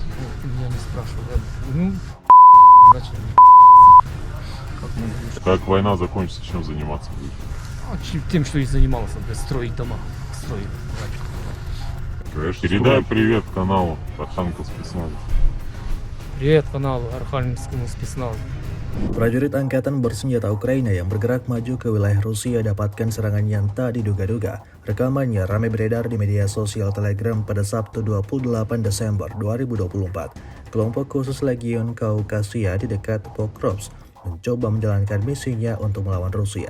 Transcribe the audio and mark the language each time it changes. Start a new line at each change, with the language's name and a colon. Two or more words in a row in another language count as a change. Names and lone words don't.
Russian: Ну, ты меня не спрашивал, значит, как мы будем? Как война закончится, чем заниматься будешь? Тем, что и занимался, блядь, строить дома, строить. Передай привет каналу Архангельск спецназа. Привет каналу Архангельскому спецназу.
Indonesian: Prajurit angkatan bersenjata Ukraina yang bergerak maju ke wilayah Rusia dapatkan serangan yang tak diduga-duga. Rekamannya ramai beredar di media sosial Telegram pada Sabtu 28 Desember 2024. Kelompok khusus Legion Kaukasia di dekat Pokrovsk mencoba menjalankan misinya untuk melawan Rusia.